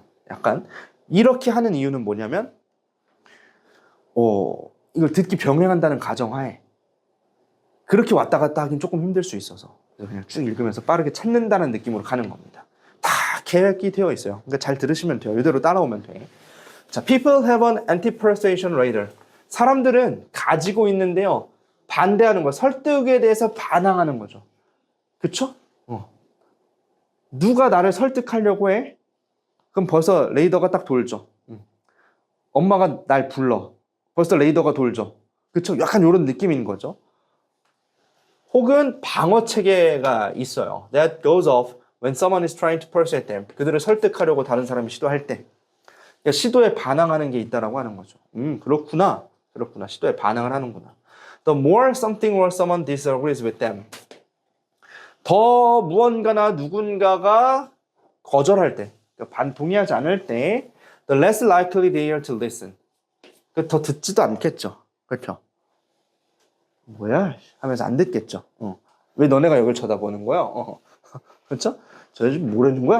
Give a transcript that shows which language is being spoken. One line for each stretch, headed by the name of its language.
Korean: 약간 이렇게 하는 이유는 뭐냐면 이걸 듣기 병행한다는 가정하에 그렇게 왔다 갔다 하긴 조금 힘들 수 있어서 그냥 쭉 읽으면서 빠르게 찾는다는 느낌으로 가는 겁니다. 다 계획이 되어 있어요. 그러니까 잘 들으시면 돼요. 이대로 따라오면 돼.
English: 자, people have an anti-persuasion radar.
Korean: 사람들은 가지고 있는데요. 반대하는 거, 설득에 대해서 반항하는 거죠. 그쵸? 누가 나를 설득하려고 해? 그럼 벌써 레이더가 딱 돌죠. 엄마가 날 불러. 벌써 레이더가 돌죠. 그쵸? 약간 이런 느낌인 거죠. 혹은 방어 체계가 있어요.
English: That goes off when someone is trying to persuade them.
Korean: 그들을 설득하려고 다른 사람이 시도할 때. 그러니까 시도에 반항하는 게 있다라고 하는 거죠. 그렇구나. 시도에 반항을 하는구나.
English: The more something or someone disagrees with them.
Korean: 더 무언가나 누군가가 거절할 때, 그러니까 동의하지 않을 때, the less likely they are to listen. 더 듣지도 않겠죠. 그렇죠? 뭐야? 하면서 안 듣겠죠. 왜 너네가 여길 쳐다보는 거야? 그렇죠? 저 집 뭐라는 거야?